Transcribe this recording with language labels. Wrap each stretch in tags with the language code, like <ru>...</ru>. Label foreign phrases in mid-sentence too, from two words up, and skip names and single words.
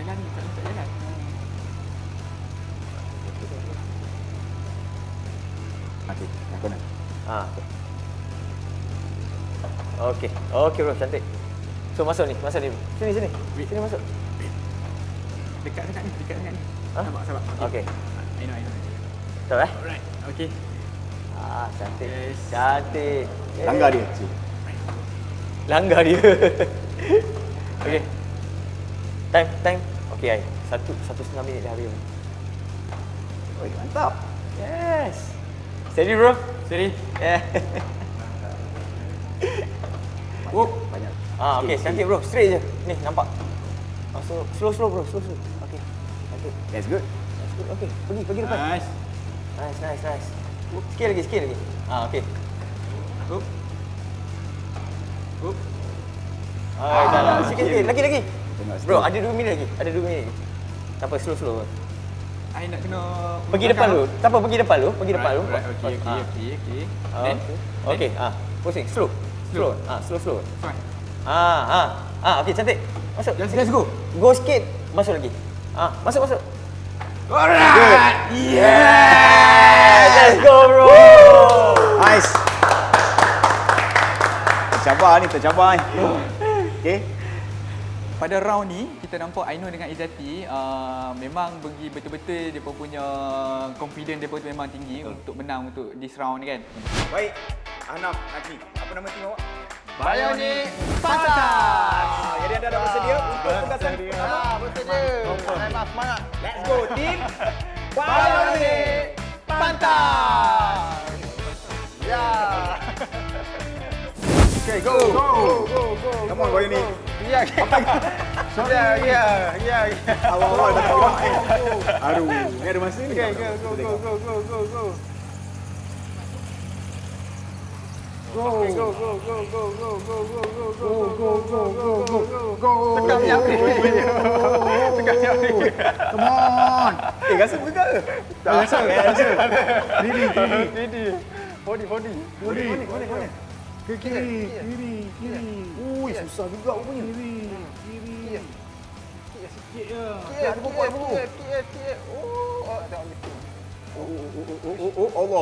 <ms>Okey, mana? Okey. Okey bro, cantik. So masuk ni. Sini. Sini masuk. Dekat ni. Sabar. Okey.</ms> <en>I know.</en> <ms>Betul eh?</ms> <en>Alright. Okay.</en> <ms>Cantik. Yes. Cantik. Langgar dia. Langgar dia. Okey. Time. Okey, ai. 1.5 minit dah habis. Oi, mantap.</ms> <en>Yes. Steady bro.</en> <ms>Steady. Yeah. Banyak. Okey, cantik bro. Straight je. Ni nampak. Masuk slow bro. Slow. Okey. Cantik.</ms> <en>That's good. That's good.</en> <ms>Okey. Pergi depan. Nice. Nice. Sikit lagi. Okey. Up. Dah lah. Sikit-sikit. Lagi. Tengok Bro, sikit. ada 2 minit lagi. Ada 2 minit. Tak apa, slow. I nak kena Pergi depan dulu. Tak apa, pergi depan dulu. Pergi depan dulu.</ms> <en>Right, okay. Then?</en> <ms>Okey. Pusing. Slow. Slow. Fine. Okey, cantik. Masuk.</ms> <en>Let's go.</en> <ms>Go sikit. Masuk lagi. Masuk. Alright.</ms> <en>Let's go, bro.</en> <ms>Nice. Tercabar ni. Okay. Pada round ni kita nampak Ainul dengan Izzati memang bagi betul-betul dia punya confidence dia pun memang tinggi untuk menang untuk</ms> <en>this round</en> <ms>ni kan. Baik. Ahnaf, Najib. Apa nama tim awak? Bionic Pantas. Jadi anda dah bersedia untuk pementasan pertama? Bersedia. Semangat.</ms> <en>Let's go team.</en> <ms>Bionic Pantas. Ya.</ms> <en>Okay, go. Come on, boy ni.</en> <ms>Ya. Awal-awal dah keluar. Aduh, ni ada masa ni. Go. Tekan minyak ni.</ms> <en>Come on.</en> <ms>Rasa buka ke? Tak rasa. Diri. Body. Ke kiri. Ui, susah juga rupanya. Kiri. Sikit je. Ada buku. Oh, Allah.</ms>